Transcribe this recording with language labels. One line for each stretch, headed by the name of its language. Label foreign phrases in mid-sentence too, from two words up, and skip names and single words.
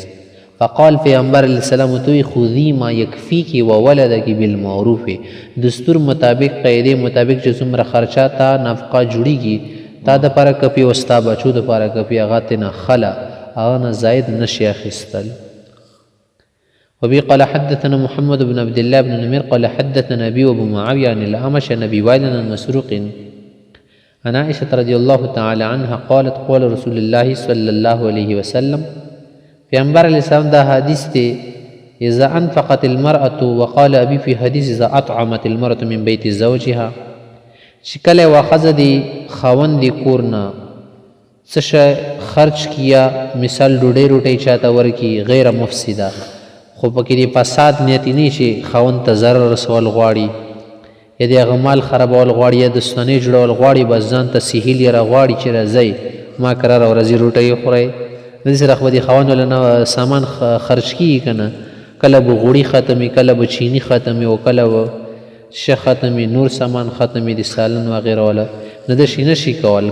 Pashto: فقال پیغمبر
Arabic: علیه السلام
Pashto: ورته
Arabic: خذي ما یکفیکي و ولدکی بالمعروف،
Pashto: دستور مطابق قاعدې مطابق چې څومره خرچه تا نفقه جوړیږي تا دپاره کپي او ستا بچو دپاره کپي، هغه ترې نه خله هغه نه زاید نشي اخیستل.
Arabic: وبه قال حدثنا محمد بن عبد الله بن نمير قال حدثنا أبي وأبو معاوية عن الأعمش عن أبي وائل عن مسروق عن عائشة رضي الله تعالى عنها قالت قال رسول الله صلى الله عليه وسلم،
Pashto: پیغمبر
Arabic: علیه السلام
Pashto: دا حدیث دی
Arabic: اذا انفقت المرأة، وقال أبي في حديث اذا أطعمت المرأة من بيت زوجها،
Pashto: چې کله یوه ښځه د خاوند د کور نه څه شی خرچ کیا، مثال ډوډۍ روټۍ چاته ورکي غیر مفسده، خو پکې د فساد نیت نه چې خاوند ته ضرر رسول غواړي یا د هغه مال خرابول غواړي یا دستانې جوړول غواړي، بس ځان ته سهیل یې راغواړي چې راځئ ما کراره ورځې روټۍ خورئ، د دې سره خو به د خاوند ولنه سامان خرچ کېږي که نه، کله به غوړي ختمي، کله به چیني ختمي او کله به شه ختمي، نور سامان ختمي د سالن وغیره والا، نه د شي نشي کول.